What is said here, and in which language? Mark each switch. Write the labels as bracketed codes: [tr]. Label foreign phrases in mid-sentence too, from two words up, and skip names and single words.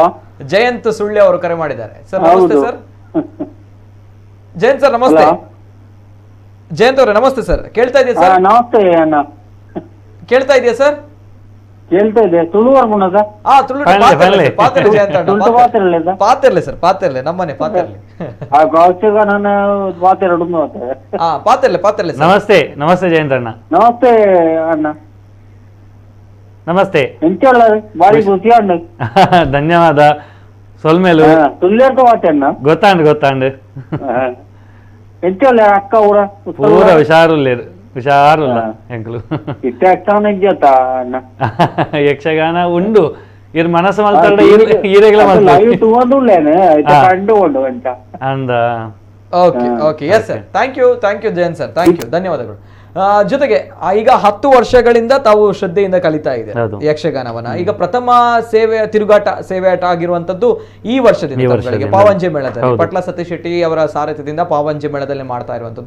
[kn] ಜಯಂತ್ ಸುಳ್ಳೆ ಅವರು ಕರೆ ಮಾಡಿದ್ದಾರೆ. ಸರ್ ನಮಸ್ತೆ ಸರ್. ಜಯಂತ್ ಸರ್ ನಮಸ್ತೆ. ಜಯಂತ್ ಅವರೇ ನಮಸ್ತೆ ಸರ್. ಕೇಳ್ತಾ ಇದೆಯಾ ಸರ್? ನಮಸ್ತೆ ಅಣ್ಣ. ಕೇಳ್ತಾ ಇದೆಯಾ ಸರ್? ಕೇಳ್ತಾ ಇದೆ. ತುಳುವರ್ಗುಣದ [tcy] ಪಾತಿರ್ಲೆ ಸರ್, ಪಾತಿರ್ಲೆ ನಮ್ಮನೆ ಪಾತಿರ್ಲೆ. ಪಾತಿರ್ಲೆ. ನಮಸ್ತೆ ನಮಸ್ತೆ ಜಯಂತ್ ಅಣ್ಣ. ನಮಸ್ತೆ ಅಣ್ಣ. ನಮಸ್ತೆ. ಎಂಚಲ್ಲ ಬಾರಿ ಖುಷಿ ಅಣ್ಣ. ಧನ್ಯವಾದ. ಸೊಲ್ಮೇಲು ತುಳ್ಯರ್ತ ಮಾತಣ್ಣ. ಗೊತ್ತಾಂಡು ಎಂಚಲ್ಲ ಅಕ್ಕ ಊರ ಪೂರ ಹುಷಾರುಲ್ಲ ಎಂಕಲು. ಯಕ್ಷಗಾನ ಉಂಡು ಇರ್ ಮನಸ್ಸು ಮಲ್ತಾಡ ಈರೆಗಳ ಅಂದ. [en] okay yes sir, thank you Jayant sir, thank you, ಧನ್ಯವಾದಗಳು. [kn] ಜೊತೆಗೆ ಈಗ 10 ವರ್ಷಗಳಿಂದ ತಾವು ಶ್ರದ್ಧೆಯಿಂದ ಕಲಿತಾ ಇದೆ ಯಕ್ಷಗಾನವನ್ನ. ಈಗ ಪ್ರಥಮ ಸೇವೆಯಾಟ ಆಗಿರುವಂತದ್ದು ಈ ವರ್ಷದಿಂದ ಪಾವಂಜೆ ಮೇಳದಲ್ಲಿ ಪಟ್ಲ ಸತೀಶ್ ಶೆಟ್ಟಿ ಅವರ ಸಾರಥ್ಯದಿಂದ ಪಾವಂಜೆ ಮೇಳದಲ್ಲಿ ಮಾಡ್ತಾ ಇರುವಂತದ್ದು.